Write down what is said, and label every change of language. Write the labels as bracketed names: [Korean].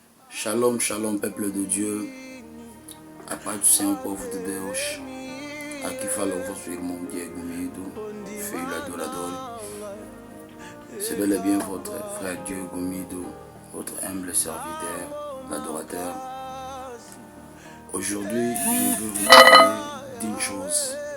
[French] Shalom, shalom, peuple de Dieu. [Portuguese] A paz do Senhor, povo de Deus. Aqui fala o vosso irmão Diego Mido, filho adorador. [French] C'est bel et bien votre frère Diego Mido, votre humble serviteur, l'adorateur. Aujourd'hui, je veux vous parler d'une chose.